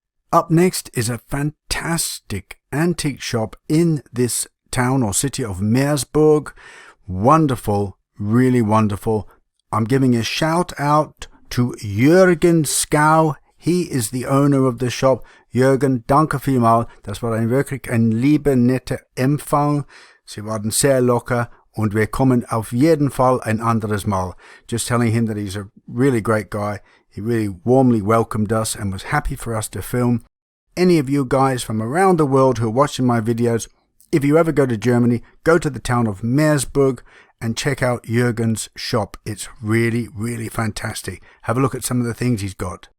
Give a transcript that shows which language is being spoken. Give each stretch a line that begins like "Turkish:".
English: Up next is a fantastic antique shop in this town or city of Meersburg. Wonderful, really wonderful. I'm giving a shout out to Jürgen Skau. He is the owner of the shop.
German: Jürgen, danke vielmal. Das war ein wirklich ein lieber, netter Empfang. Sie waren sehr locker und wir kommen auf jeden Fall ein anderes Mal.
English: Just telling him that he's a really great guy. He really warmly welcomed us and was happy for us to film. Any of you guys from around the world who are watching my videos, if you ever go to Germany, go to the town of Meersburg and check out Jürgen's shop. It's really, really fantastic. Have a look at some of the things he's got.